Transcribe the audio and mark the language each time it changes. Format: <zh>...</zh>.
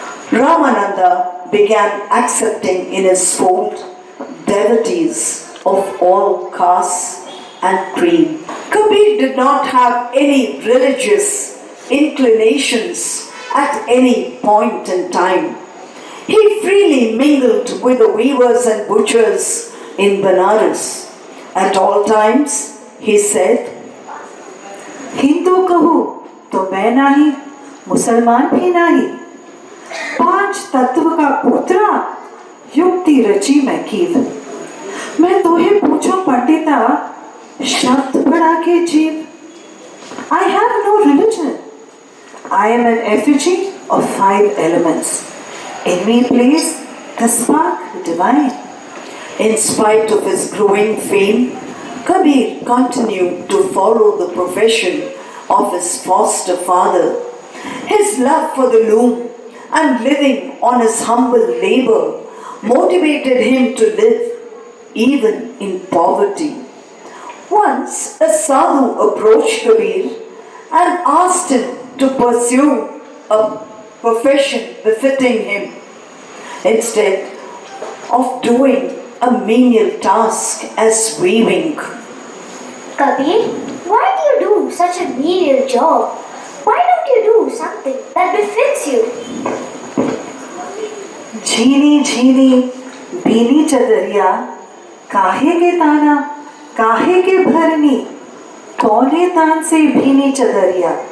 <en>Ramananda began accepting in his fold devotees of all castes and creed. Kabir did not have any religious inclinations at any point in time. He freely mingled with the weavers and butchers in Benares. At all times, he said,</en> <hi>Hindu कहूँ तो मैं नहीं, मुसलमान भी नहीं। 5 तत्व का पुत्रा, युक्ति रची मैं कीव। मैं तोहे पूछो पंडिता, शब्द बढ़ा के जीव।</hi> <en>I have no religion. I am an effigy of 5 elements. In me plays the spark divine. In spite of his growing fame, Kabir continued to follow the profession of his foster father. His love for the loom and living on his humble labor motivated him to live even in poverty. Once a sadhu approached Kabir and asked him to pursue a profession befitting him instead of doing a menial task as weaving. Kabir, why do you do such a menial job? Why don't you do something that befits you?</en> <hi>झीनी झीनी बीनी चदरिया, काहे के ताना, काहे के भरनी, कौने तान से भीनी चदरिया।</hi>